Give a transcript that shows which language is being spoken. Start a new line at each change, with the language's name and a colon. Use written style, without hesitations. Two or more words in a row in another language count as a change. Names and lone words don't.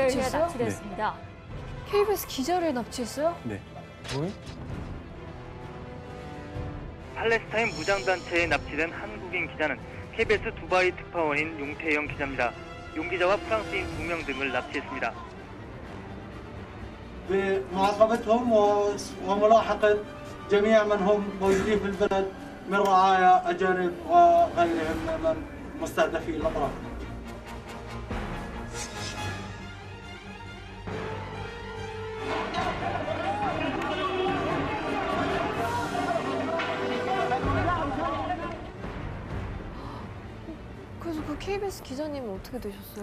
Korean: 납치했어요? 납치됐습니다. KBS 기자를 납치했어요? 네. 팔레스타인 무장단체에 납치된 한국인 기자는 KBS 두바이 특파원인 용태영 기자입니다. 용 기자와 프랑스인 2명 등을 납치했습니다.
Arabic: بمعاقبتهم وملاحقة جميع من هم موجودين في البلد من رعايا أجانب وغيرهم من مستهدفي الأطراف.
Korean: 그래서 그 KBS 기자님은 어떻게 되셨어요?